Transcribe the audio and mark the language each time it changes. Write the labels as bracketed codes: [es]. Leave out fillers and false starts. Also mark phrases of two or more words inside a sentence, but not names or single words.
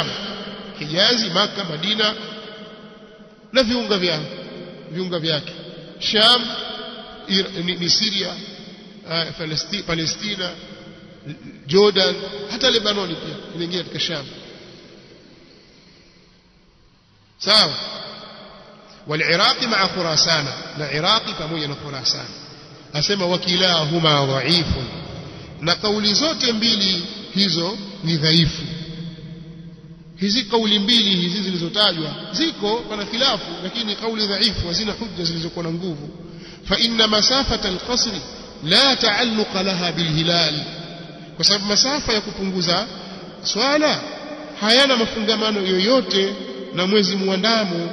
[sw] Hijazi, Maka, Madina na viunga vyake. Sham ni Syria, Palestina, Jordan, hata Lebanon pia inaingia katika Sham. sawa. [ar] والعراق مع خراسان، العراق [sw] pamoja na Khurasan. Asema wakilahuma dhaifu, na kauli zote mbili hizo ni dhaifu. Hizi kauli mbili hizi zilizotajwa ziko pana khilafu, lakini kauli dhaifu hazina hujja zilizokuwa na nguvu. [ar] فإن مسافة القصر لا تعلق لها بالهلال, [sw] kwa sababu masafa ya kupunguza swala hayana mafungamano yoyote na mwezi muandamo.